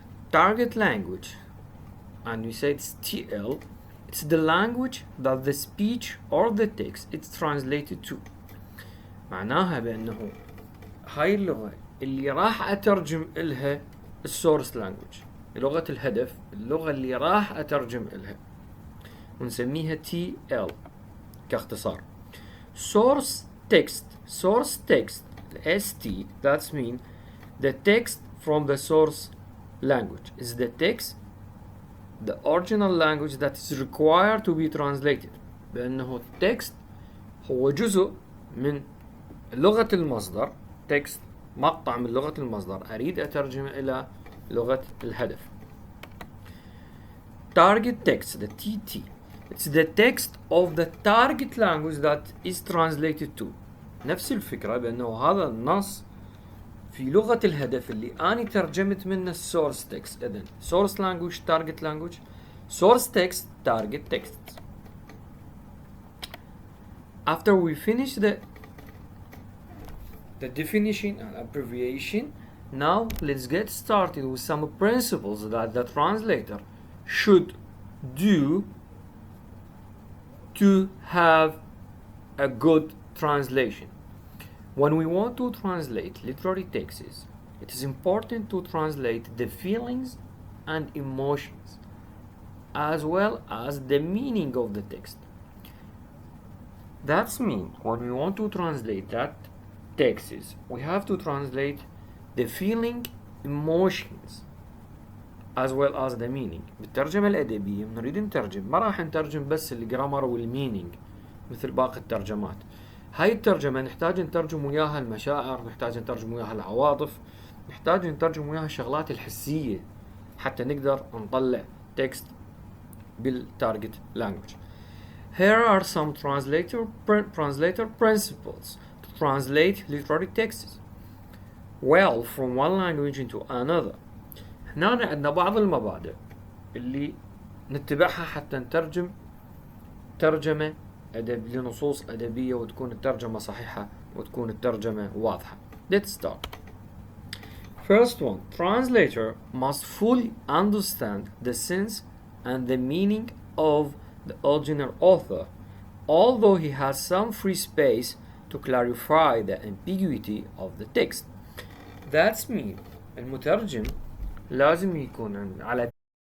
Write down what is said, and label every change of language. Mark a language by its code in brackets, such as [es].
[en] Target language, and we say it's TL. It's the language that the speech or the text it's translated to. [ar] معناها بأنه هاي اللغة اللي راح أترجم إلها السورس لانجوج، لغة الهدف، اللغة اللي راح أترجم إلها ونسميها TL كاختصار. [en] Source text ST, that's mean the text from the source language is the text, the original language that is required to be translated. [ar] بأنه التكست هو جزء من لغة المصدر، text مقطع من لغة المصدر أريد أترجم إلى لغة الهدف. [en] Target text, the TT, it's the text of the target language that is translated to. [ar] نفس الفكرة بأنه هذا النص في لغة الهدف اللي أنا ترجمت منه source text. [en] إذن source language, target language, source text, target text. After we finish the definition and abbreviation, now let's get started with some principles that the translator should do to have a good translation. When we want to translate literary texts, it is important to translate the feelings and emotions as well as the meaning of the text. That means when we want to translate that text, we have to translate the feeling, emotions as well as the meaning. [ar] بالترجمة الأدبية نريد نترجم، ما راح نترجم بس الجرامر والمينينج مثل باقي الترجمات. هاي الترجمة نحتاج نترجم وياها المشاعر، نحتاج نترجم وياها العواطف، نحتاج نترجم وياها الشغلات الحسية حتى نقدر نطلع تكست بالتارجت language. [en] Here are some translator principles to translate literary texts well from one language into another. [ar] هنا عندنا بعض المبادئ اللي نتبعها حتى نترجم ترجمة لنصوص أدبية وتكون الترجمة صحيحة وتكون الترجمة واضحة. [en] Let's start. First one, translator must fully understand the sense and the meaning of the original author, although he has some free space to clarify the ambiguity of the text. That's mean [ar] المترجم لازم يكون على